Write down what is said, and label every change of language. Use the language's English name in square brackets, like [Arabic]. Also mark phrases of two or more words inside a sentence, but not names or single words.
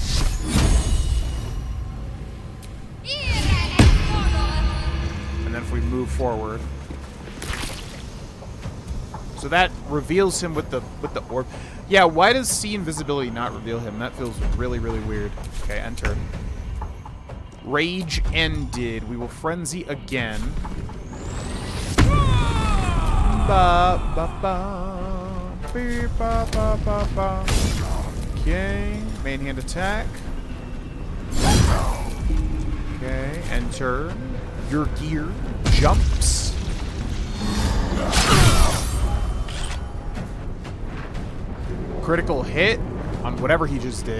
[English] And then if we move forward. So that reveals him with the orb. Yeah, why does Sea Invisibility not reveal him? That feels really, really weird. Okay, enter. Rage ended. We will frenzy again. Ba ba ba. Beep, ba ba ba ba. Okay, main hand attack. Okay, enter. Your gear jumps. Critical hit on whatever he just did.